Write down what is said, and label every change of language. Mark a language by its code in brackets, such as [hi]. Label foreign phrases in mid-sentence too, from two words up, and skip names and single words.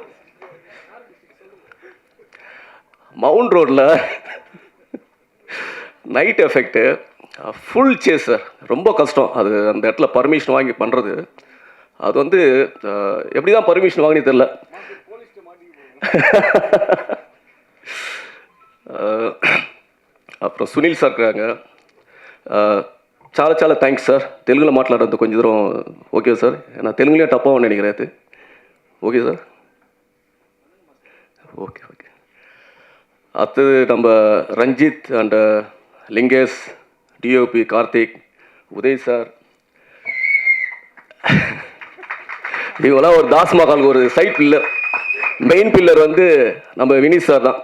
[ta] மவுண்ட் ரோடில் [en] night effect full chase sir, [ta] ரொம்ப கஷ்டம். அது அந்த இடத்துல பர்மிஷன் வாங்கி பண்ணுறது. அது வந்து எப்படி தான் பர்மிஷன் வாங்கினே தெரில. அப்புறம் சுனில் சார் இருக்காங்க. [te] చాలా [en] thanks sir. [te] తెలుగులో మాట్లాడద్దు కొంచెం దూరం. [en] okay sir, [ta] நான் தெலுங்குலேயே டப்பாக நினைக்கிறேன். அது [en] okay sir. [ta] ஓகே. அடுத்தது நம்ம ரஞ்சித் அண்ட் லிங்கேஷ், டிஓபி கார்த்திக், உதய் சார், இவங்களாம் ஒரு தாஸ்மஹாலுக்கு ஒரு [en] side pillar, main pillar [ta] வந்து நம்ம வினித் சார் தான்.